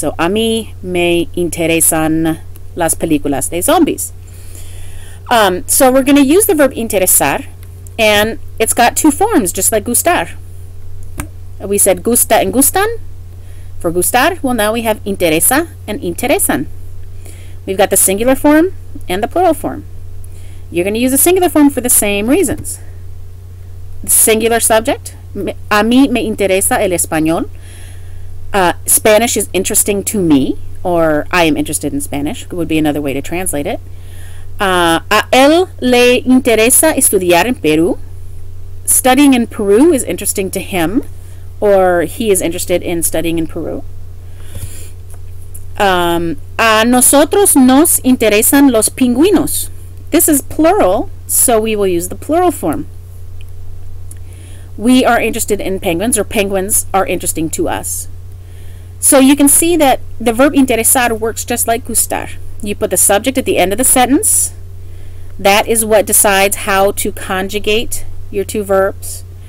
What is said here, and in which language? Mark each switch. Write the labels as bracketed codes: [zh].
[es] So a mí me interesan las películas de zombies. [en] So we're going to use the verb interesar, and it's got 2 forms, just like gustar. We said gusta and gustan. For gustar, well, now we have interesa and interesan. We've got the singular form and the plural form. You're going to use the singular form for the same reasons. The singular subject, [es] a mí me interesa el español. [en] Spanish is interesting to me, or I am interested in Spanish, would be another way to translate it. [es] A él le interesa estudiar en Perú. [en] Studying in Peru is interesting to him, or he is interested in studying in Peru. [es] A nosotros nos interesan los pingüinos. [en] This is plural, so we will use the plural form. We are interested in penguins, or penguins are interesting to us. So you can see that the verb interesar works just like gustar. You put the subject at the end of the sentence. That is what decides how to conjugate your 2 verbs.